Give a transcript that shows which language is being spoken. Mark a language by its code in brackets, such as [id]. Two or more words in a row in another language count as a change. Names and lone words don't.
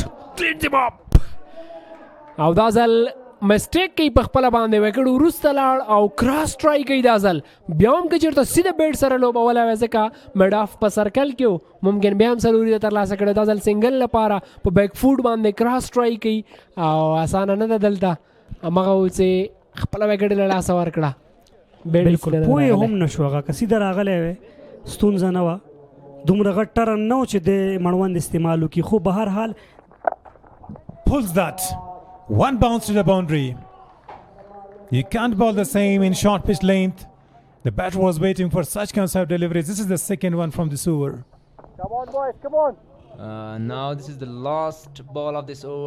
[en] clean them up [ps] او دا ځل مسټیک کوي په خپله باندې وکړ وروسته لاړ او [en] cross try [ps] کوي دا ځل بیا هم که چېرته سیده بیټ سره لوبولی وی ځکه [en] mid off [ps] په سرکل کې و ممکن بیا هم سلوریزه ترلاسه کړی دا ځل سنګل لپاره په [en] back foot [ps] باندې [en] cross try [ps] کوي او اسانه نه ده دلته همغه و چې خپله وکړې له لاسه ورکړه بالکل پوه هم نشو هغه که سیده راغلی وی ستونزه نه وه دومره غټ ټرن نه و چې د مړوند استعمال وکړي خو به هر حال [en] Pulls that. One bounce to the boundary. You can't bowl the same in short pitch length. The batter was waiting for such concept deliveries. This is the second one from this over. Now this is the last ball of this over.